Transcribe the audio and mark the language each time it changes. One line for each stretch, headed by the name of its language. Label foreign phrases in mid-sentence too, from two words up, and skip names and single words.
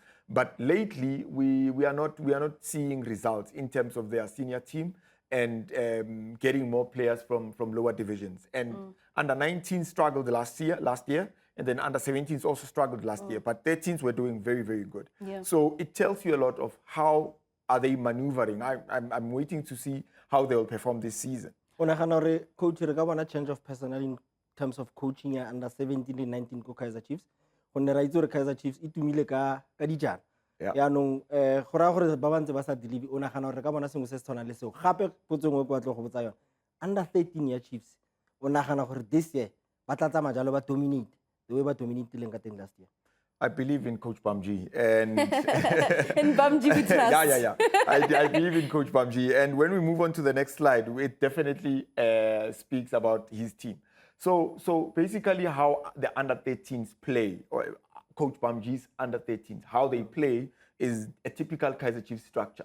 English: But lately, we are not seeing results in terms of their senior team and getting more players from lower divisions. And under 19 struggled last year. And then under 17s also struggled last year, but 13s were doing very, very good. Yeah. So it tells you a lot of how are they maneuvering. I'm waiting to see how they will perform this season. Coach,
Tswana: re ka bona
English: change of personnel in terms of coaching under 17 and 19 ko Kaizer Chiefs.
Tswana: Gonne ra itse gore Kaizer Chiefs e tumile ka dijana. Yaanong go raya gore ba bantse ba sa deliver o nagana gore re ka bona sengwe se se tshwanang le seo. Gape potso nngwe kwa tlo go botsa yona. Under 13 ya Chiefs o nagana gore
English: this year
Tswana: ba tla tsamaya jalo ba
English: dominate the way
Tswana: ba
English: dominated last year. I believe in Coach Bamji. And in Bamji we trust. Yeah. I believe in Coach Bamji. And when we move on to the next slide, it definitely speaks about his team. So basically how the under-13s play, or Coach Bamji's under-13s, how they play is a typical Kaizer Chiefs structure.